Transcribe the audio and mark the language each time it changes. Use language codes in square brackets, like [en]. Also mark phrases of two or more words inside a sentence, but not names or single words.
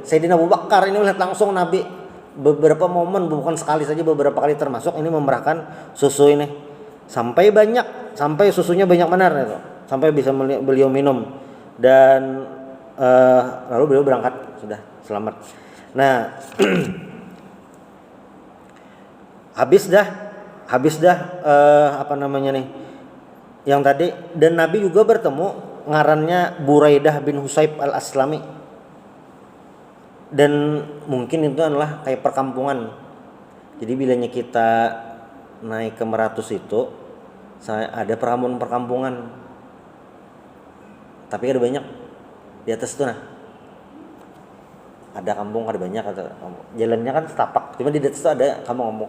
[id] Sayyidina Abu Bakar ini melihat langsung Nabi beberapa momen, bukan sekali saja, beberapa kali, termasuk ini memerahkan susu ini sampai banyak, sampai susunya banyak benar gitu, sampai bisa beliau minum dan lalu beliau berangkat, sudah selamat. Nah, habis dah yang tadi. Dan Nabi juga bertemu ngarannya Buraidah bin Husayb al-Aslami, dan mungkin itu adalah kayak perkampungan. Jadi bilanya kita naik ke Meratus itu ada perkampungan, tapi ada banyak di atas tuh nah, ada kampung, ada banyak, jalannya kan setapak, cuma di atas itu ada kampung-kampung.